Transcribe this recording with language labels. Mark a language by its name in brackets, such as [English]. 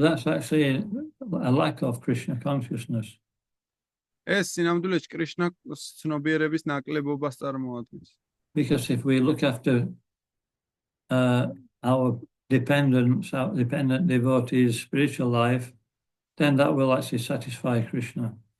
[English] That's actually a lack of Krishna consciousness. [Georgian] ეს სინამდვილეში კრიშნას ცნობიერების ნაკლებობას წარმოადგენს. [English] Because if we look after our dependent devotees' spiritual life, then that will actually satisfy Krishna.